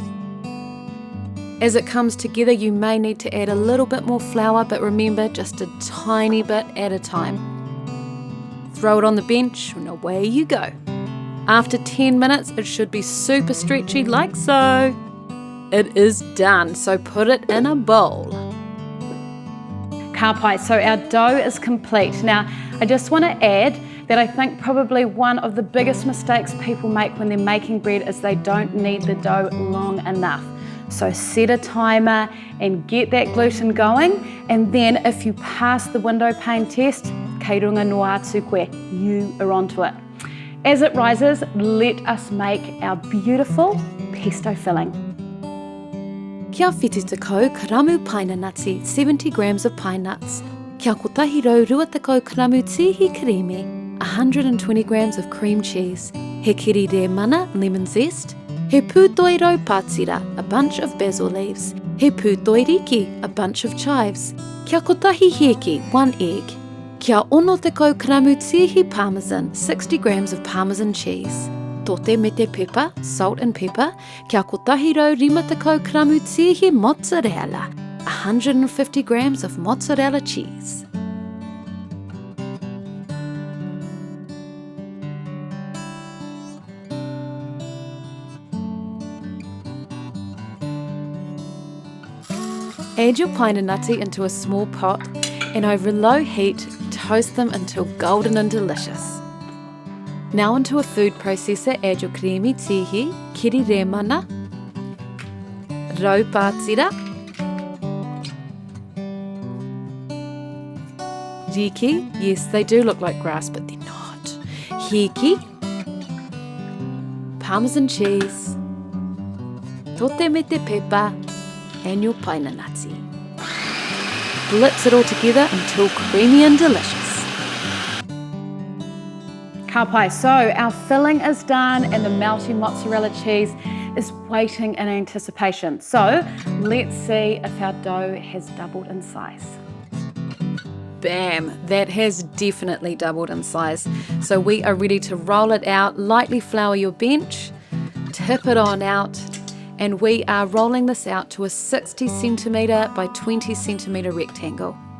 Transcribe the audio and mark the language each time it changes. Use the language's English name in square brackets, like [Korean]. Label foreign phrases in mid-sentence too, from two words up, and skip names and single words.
[English] As it comes together, you may need to add a little bit more flour, but remember, just a tiny bit at a time. Throw it on the bench and away you go. After 10 minutes, it should be super stretchy like so. It is done, so put it in a bowl. [Māori] Ka pai, [English] so our dough is complete. Now, I just want to add that I think probably one of the biggest mistakes people make when they're making bread is they don't knead the dough long enough. So set a timer and get that gluten going, and then if you pass the window pane test, [Māori] kei runga noa atu koe, [English] you are onto it. As it rises, let us make our beautiful pesto filling. [Māori] Kia whiti tekau karamu paina nutty, [English] 70 grams of pine nuts. [Māori] Kia kotahi rau rua tekau karamu tihi kareme, [English] 120 grams of cream cheese. [Māori] He kiri re mana, [English] lemon zest. [Māori] He pūtoi rau pātira, [English] a bunch of basil leaves. [Māori] He pūtoi riki, [English] a bunch of chives. [Māori] Kia kotahi heki, [English] 1 egg. [Māori] Kia ono tekau karamu tihi parmesan, [English] 60 grams of parmesan cheese. [Māori] Tote me te pepper, [English] salt and pepper. [Māori] Kia kotahi rau rima tekau karamu tihi mozzarella, [English] 150 grams of mozzarella cheese. Add your pine nutty into a small pot and over low heat, toast them until golden and delicious. Now into a food processor, add your creamy tihi, [Māori] kiri re mana, rau pātira, riki, [English] yes they do look like grass but they're not, heki, parmesan cheese, [Māori] tote me te pepper, [English] and your pine nutty. Blitz it all together until creamy and delicious. [Māori] Ka pai, [English] so our filling is done and the melty mozzarella cheese is waiting in anticipation. So let's see if our dough has doubled in size. Bam! That has definitely doubled in size. So we are ready to roll it out, lightly flour your bench, tip it on out, and we are rolling this out to a 60 centimetre by 20 centimetre rectangle.